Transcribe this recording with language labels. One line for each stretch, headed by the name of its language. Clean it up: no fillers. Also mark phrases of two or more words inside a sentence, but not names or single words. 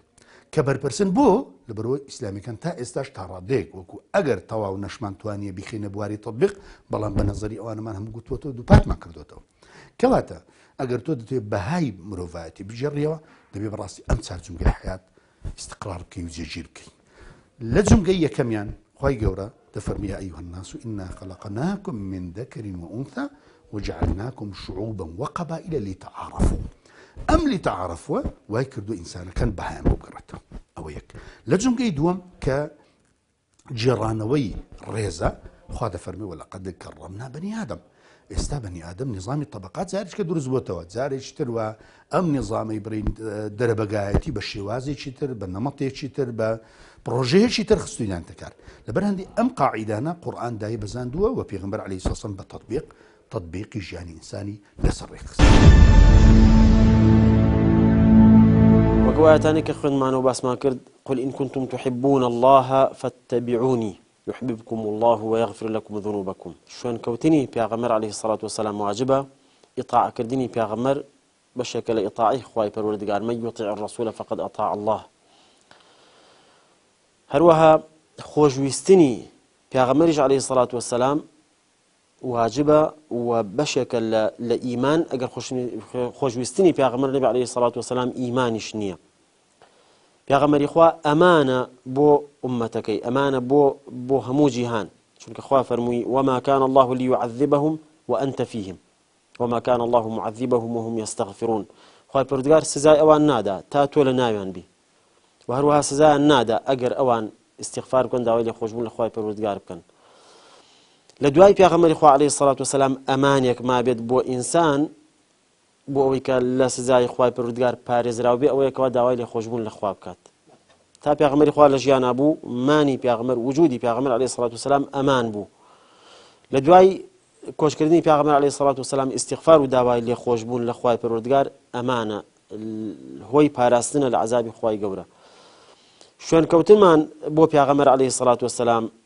Central Kurdish: کە بەرپرسن بۆ لەبەرەوەی ئیسلامیەکان تا ئێستاش تا ڕادەیەک وەکو ئەگەر تەواو نەشمان توانیە بیخینە بواری تەطبیق بەڵام بە نەزەری ئەوانەمان هەموو گوتوەتەوە دووپاتمان کردوێتەوە کەواتە ئەگەر تۆ دەتوێت بەهای مرۆڤایەتی بژێڕیەوە دەبێت بەڕاستی ئەم چار جومگەی حیات استقرار بکەی و جێگیر بکەی لە جومگەی یەکەمیان خی گەورە دەفەرمی
Arabic: ئەیها الناس إنا خلقناكم من ذكر وأنثى وجعلناكم شعوبا وقبائل لتعارفوا
Central Kurdish: ئەم لتعارفوا وای کردو ئینسانەکان بەهایان بۆ بگەڕێتەوە ئەوە یەک لە جومگەی دووەم کە جێڕانەوەی ڕێزە خوا دەفەرمی
Arabic: وەلەقەد کەڕەمنا بەنی ئادەم
Central Kurdish: ئێستا بەنی ئادەم نظامی طبقات جارێککە دروست بۆتەوە جارێکی تر وە ئەم نظامی برین دەرەبەگایەتی بە شێوازێکی تر بە نەمەتێکی تر بە پرۆژەیەکی تر خستوینان تکار لەبەر هەندی ئەم قاعیدانە قورئان دای بەزاندووە و پێغەمبەر
Arabic: عەلەیهی سڵام
Central Kurdish: بە تەطبیقی ژیانی ئینسانی لەسەر ڕێکخست وەکو ئاەتانی کە خوێنمانەوە باسمان کرد
Arabic: قل إن كنتم تحبون الله فاتبعوني يحببكم الله ويغفر لكم ذنوبكم
Central Kurdish: شوێن کەوتنی پێغەمبەر
Arabic: عەلەیهی سەڵات وسەلام
Central Kurdish: واجبە ئیطاعکردنی پێغەمبەر بەشێکە لە ئیطاعی خوای پەروەردگار
Arabic: من یطیع الرسول فقد أطاع الله
Central Kurdish: هەروەها خۆشویستنی پێغەمبەریش
Arabic: عەلەیهی سەڵات وسەلام
Central Kurdish: واجبە و بەشێکە لە ئیمان ئەگەر خۆشویستنی پێغەمبەر نەبی
Arabic: عەلەیهی سەڵات وسەلام
Central Kurdish: ئیمانیش نییە پێغەمبەری خوا ئەمانە بۆ ئومەتەکەی ئەمانە بۆ هەموو جیهان چونکە خوا فەرمووی
Arabic: وما كان الله ليعذبهم وأنت فيهم وما كان الله معذبهم وهم يستغفرون
Central Kurdish: خوای پەروەردگار سزای ئەوان نادا تا تۆ لە ناویان بی و هەروەها سزایان نادا ئەگەر ئەوان استیغفار بکەن داوای لێخۆشبوون لە خوای پەروەردگار بکەن لە دوای پێغەمبەری خوا
Arabic: عەلەیهی سەڵات وسەلام
Central Kurdish: ئەمانێک مابێت بۆ ئینسان بۆ ئەوەی کە لە سزای خوای پەروەردگار پارێزراو بێ ئەوەیەکەوە داوای لێخۆشبوون لە خوا بکات تا پێغەمبەری خوا لە ژیانە بوو مانی پێغەمبەر وجودی پێغەمبەر
Arabic: عەلەیهی سەڵات وسەلام
Central Kurdish: ئەمان بوو لە دوای کۆچکردنی پێغەمبەر
Arabic: عەلەیهی سەڵات وسەلام
Central Kurdish: استیغفار و داوای لێخۆشبوون لە خوای پەروەردگار ئەمانە هۆی پاراستنە لە عەزابی خوای گەورە شوێن کەوتنمان بۆ پێغەمبەر
Arabic: عەلەیهی سەڵات وسەلام